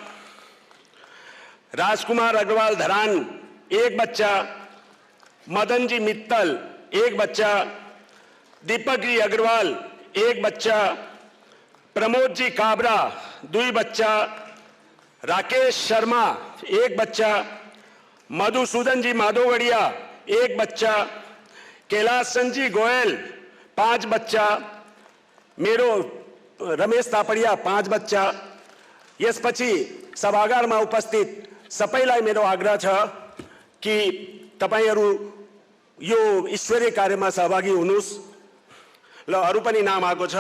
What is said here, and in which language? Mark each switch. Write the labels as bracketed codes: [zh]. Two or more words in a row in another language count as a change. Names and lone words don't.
[ne] राजकुमार अग्रवाल धरान 1 बच्चा, मदन जी मित्तल 1 बच्चा, दीपक जी अग्रवाल 1 बच्चा, प्रमोद जी काबरा 2 बच्चा, राकेश शर्मा 1 बच्चा, मधुसूदन जी माधोगढ़िया 1 बच्चा, कैलाश चंद जी गोयल 5 बच्चा मेरो रमेश तापडिया 5 बच्चा। यसपछि सभागारमा उपस्थित सबैलाई मेरो आग्रह छ कि तपाईहरु यो ईश्वरीय कार्यमा सहभागी हुनुस्। ल अरु पनि नाम आएको छ।